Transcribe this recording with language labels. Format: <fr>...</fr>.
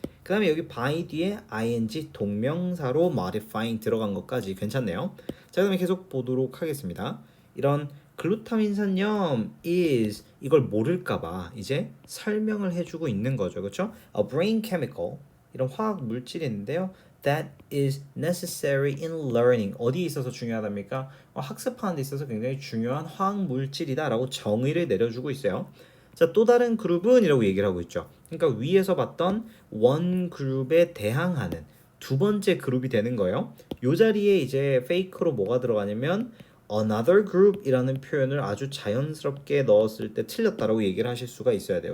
<ko>그 다음에 여기 by 뒤에 ing 동명사로 modifying 들어간 것까지 괜찮네요. 자, 그 다음에 계속 보도록 하겠습니다. 이런 글루타민 산염 is 이걸 모를까봐 이제 설명을 해주고 있는 거죠. 그렇죠?</ko> <en>A brain chemical</en> <ko>이런 화학 물질이 있는데요.</ko> <en>That is necessary in learning.</en> <ko>어디에 있어서 중요하답니까? 학습하는 데 있어서 굉장히 중요한 화학 물질이다라고 정의를 내려주고 있어요. 자, 또 다른 그룹은 이라고 얘기를 하고 있죠. 그러니까 위에서 봤던 원 그룹에 대항하는 두 번째 그룹이 되는 거예요. 요 자리에 이제 fake로 뭐가 들어가냐면</ko> <en>another group</en> <ko>이라는 표현을 아주 자연스럽게 넣었을 때 틀렸다라고 얘기를 하실 수가 있어야 돼요.</ko>